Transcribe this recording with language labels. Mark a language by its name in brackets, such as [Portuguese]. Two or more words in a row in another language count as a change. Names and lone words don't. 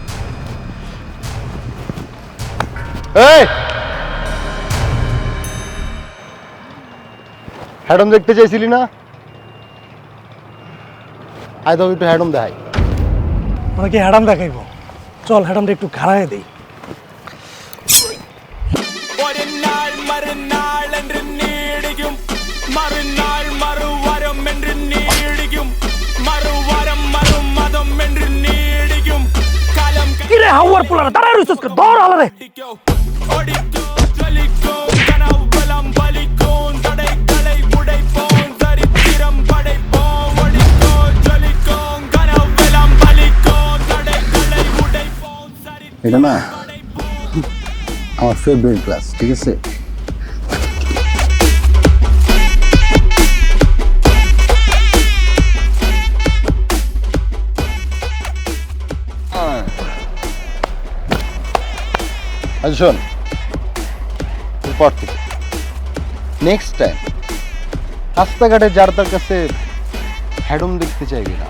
[Bangla] এই হ্যাডম দেখতে চাইছিলি না? আয় তো একটু হ্যাডম দেখাই। মানে কি হ্যাডাম দেখাইব? চল হ্যাডামটা একটু ঘাড়ায় দেই। [Malayalam] ഒരു നാൾ മറുനാൾ എന്ന് നീടിക്കും മറുനാൾ മറുവരം എന്ന് നീടിക്കും [Bangla] হাওয়ার পোলারে দাঁড়ায় রইছস কে দৌড় আলারে [Tamil] ஓடிக்கோ ஜொலிக்கோ கனவெல்லாம் பலிக்கும் தடைகளை உடைப்போம் சரித்திரம் படைப்போம் ஓடிக்கோ ஜொலிக்கோ கனவெல்லாம் பலிக்கும் தடைகளை உடைப்போம் [Bangla] এটা না আমার [English] favorite class, [Bangla] ঠিক আছে? আচ্ছা শোন, এরপর থেকে [English] next time [Bangla] রাস্তাঘাটে যার তার কাছে হ্যাডম দেখতে চাইবি না।